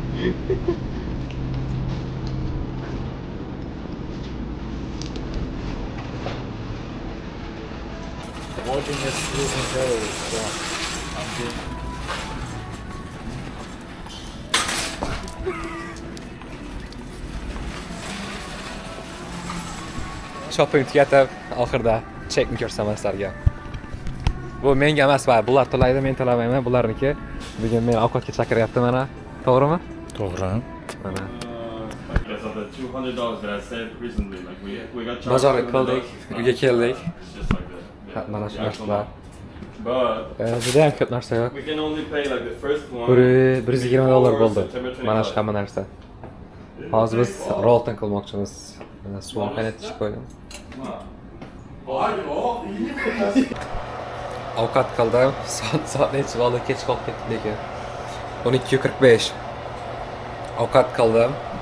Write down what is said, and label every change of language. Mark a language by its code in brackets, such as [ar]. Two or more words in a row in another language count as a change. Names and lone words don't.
[en] Watching this losing calories, so I'm doing. [uz] Shopping tugatib, oxirida chekni ko'rsaman sizlarga. Bu menga emas, bular to'laydi, men to'lamayman, bularniki. Bugun meni ovqatga chaqiryapti mana. To'g'rimi? To'g'ri. Mana. [en] Because of the $200 that I saved recently, like we got charged. [uz] Bozorga qildik, uyga keldik. [en] It's just like the [uz] Mana shu [en] the actual [uz] narsalar. [en] amount. But [uz] Juda ham ko'p narsa yo'q. [en] we can only pay like the first one. [uz] $120 bo'ldi. September 25. Mana shu hamma narsa. Hozir biz rolton qilmoqchimiz. Mana suv qaynatishga qo'ydim. Ovqat qildim. Soat necha bo'ldi? Kech qolib ketdik lekin. 12:45. Ovqat qildim.